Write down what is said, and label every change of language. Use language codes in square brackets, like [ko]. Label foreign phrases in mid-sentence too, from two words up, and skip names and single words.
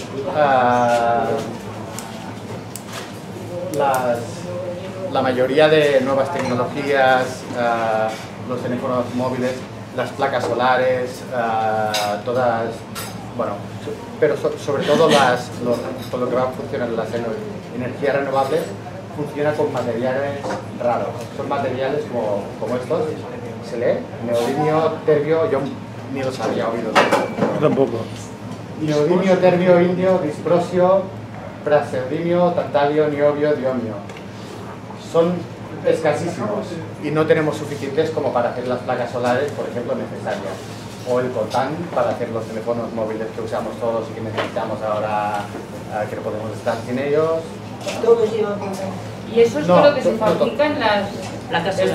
[es] La mayoría de nuevas tecnologías, los teléfonos móviles, las placas solares, todas, bueno, pero sobre todo por lo que va a funcionar las energías renovables, funciona con materiales raros. Son materiales como estos, se lee, neodimio, terbio, yo ni los había oído. Tampoco. Neodimio, terbio, indio, disprosio, praseodimio, tantalio, niobio, diomio. Son escasísimos y no tenemos suficientes como para hacer las placas solares, por ejemplo, necesarias. o el coltán para hacer los teléfonos móviles que usamos todos y que necesitamos ahora, que no podemos estar sin ellos. Todos llevan coltán. ¿Y eso es todo lo que se fabrica en las placas solares?